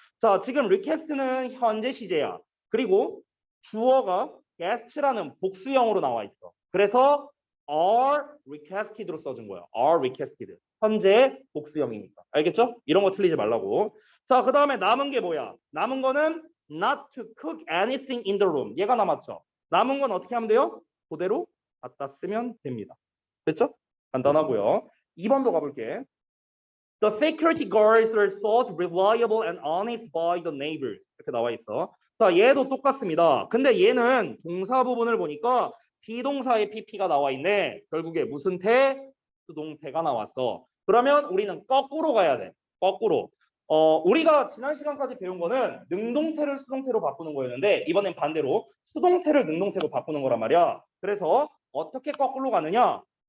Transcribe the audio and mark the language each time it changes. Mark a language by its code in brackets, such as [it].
[ko] 자, 지금 request는 현재 시제야. 그리고 주어가 guest라는 복수형으로 나와 있어. 그래서 are requested로 써준 거야. [en] are requested. [ko] 현재 복수형이니까. 알겠죠? 이런 거 틀리지 말라고. 자, 그 다음에 남은 게 뭐야? 남은 거는 [en] not to cook anything in the room. [ko] 얘가 남았죠? 남은 건 어떻게 하면 돼요? 그대로 갖다 쓰면 됩니다. 됐죠? 간단하고요. 2번도 가볼게. [en] The security guards are thought reliable and honest by the neighbors. [ko] 이렇게 나와 있어. 자, 얘도 똑같습니다. 근데 얘는 동사 부분을 보니까 비동사의 pp가 나와 있네. 결국에 무슨 태? 수동태가 나왔어. 그러면 우리는 거꾸로 가야 돼. 거꾸로. 우리가 지난 시간까지 배운 거는 능동태를 수동태로 바꾸는 거였는데 이번엔 반대로 수동태를 능동태로 바꾸는 거란 말이야. 그래서 어떻게 거꾸로 가느냐?